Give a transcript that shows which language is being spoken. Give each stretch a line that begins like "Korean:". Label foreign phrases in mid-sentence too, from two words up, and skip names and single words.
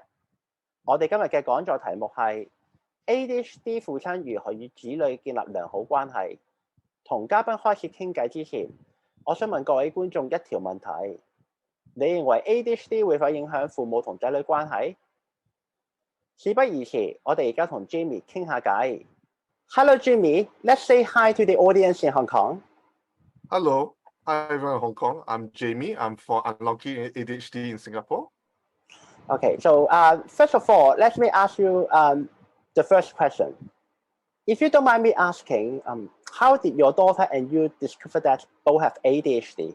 Cantonese: 我哋今日嘅講座題目係 ADHD 父親如何與子女建立良好關係。同嘉賓開始傾偈之前，我想問各位觀眾一條問題：你認為 ADHD 會否影響父母同仔女關係？事不宜遲，我哋而家同 Jimmy 傾下偈。
English: Hello Jimmy, let's say hi to the audience in Hong Kong. Hello, hi everyone in Hong Kong. I'm Jamie. I'm for Unlocking ADHD in Singapore. Okay, so first of all, let me ask you the first question. If you don't mind me asking, how did your daughter and you discover that both have ADHD?